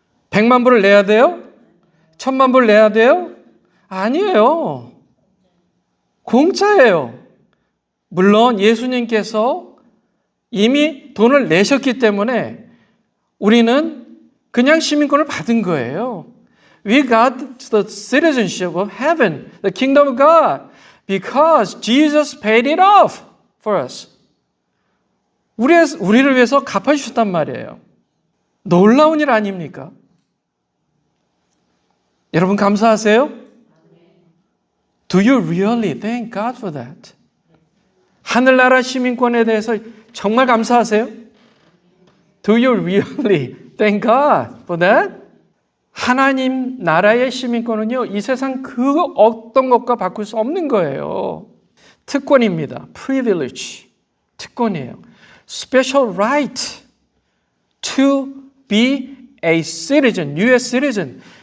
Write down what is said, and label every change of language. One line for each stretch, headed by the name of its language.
Korean: 100만 불을 내야 돼요? 1,000만 불을 내야 돼요? 아니에요. 공짜예요. 물론 예수님께서 이미 돈을 내셨기 때문에 우리는 그냥 시민권을 받은 거예요.
English: We got the citizenship of heaven, the kingdom of God, because Jesus paid it off for us.
Korean: 우리를 위해서 갚아주셨단 말이에요. 놀라운 일 아닙니까? 여러분 감사하세요?
English: Do you really thank God for that?
Korean: 하늘나라 시민권에 대해서 정말 감사하세요?
English: Do you really thank God for that?
Korean: 하나님 나라의 시민권은요, 이 세상 그 어떤 것과 바꿀 수 없는 거예요. 특권입니다.
English: privilege.
Korean: 특권이에요.
English: special right to be a citizen, US citizen.